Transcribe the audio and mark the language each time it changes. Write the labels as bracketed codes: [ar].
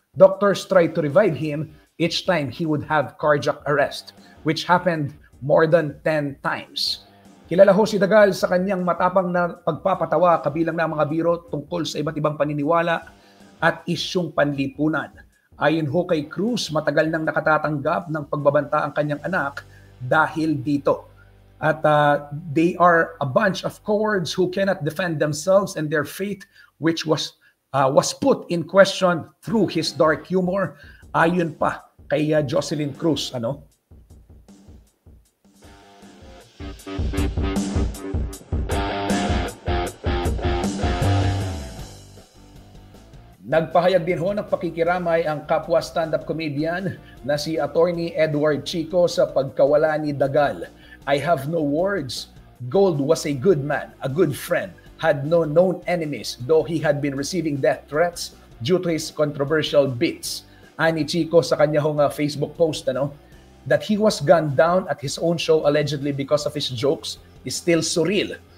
[en] Doctors tried to revive him. Each time he would have cardiac arrest, which happened more than 10 times. [tl] Kilala ho si Dagal sa kanyang matapang na pagpapatawa kabilang na mga biro tungkol sa iba't ibang paniniwala at isyung panlipunan. Ayon ho kay Cruz, matagal nang nakatatanggap ng pagbabanta ang kanyang anak dahil dito. [en] At they are a bunch of cowards who cannot defend themselves and their faith, which was put in question through his dark humor. [tl] Ayon pa kay Jocelyn Cruz, Nagpahayag din ho ng pakikiramay ang kapwa stand-up comedian na si Attorney Edward Chico sa pagkawala ni Dagal. [en] I have no words. Gold was a good man, a good friend, had no known enemies, though he had been receiving death threats due to his controversial bits. [tl] Ani Chico sa kanya hong Facebook post, [en] that he was gunned down at his own show allegedly because of his jokes is still surreal.